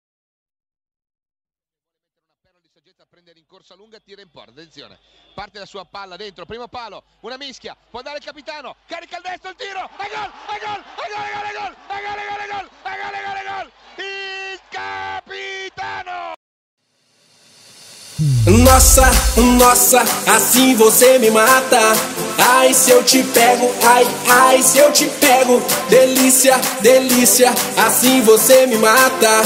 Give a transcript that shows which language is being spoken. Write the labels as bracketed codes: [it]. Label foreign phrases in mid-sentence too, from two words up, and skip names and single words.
[it] Di saggezza a prendere in corsa lunga, tira in porta, attenzione, parte la sua palla dentro, primo palo, una mischia, può andare il capitano, carica il destro, il tiro, e gol, e gol, e gol, e gol, e gol, e gol, e gol, e gol, e gol, e gol, e gol, il capitano! [pt] Nossa, nossa, assim você me mata. Ai, se eu te pego, ai, ai, se eu te pego. Delícia, delícia, assim você me mata.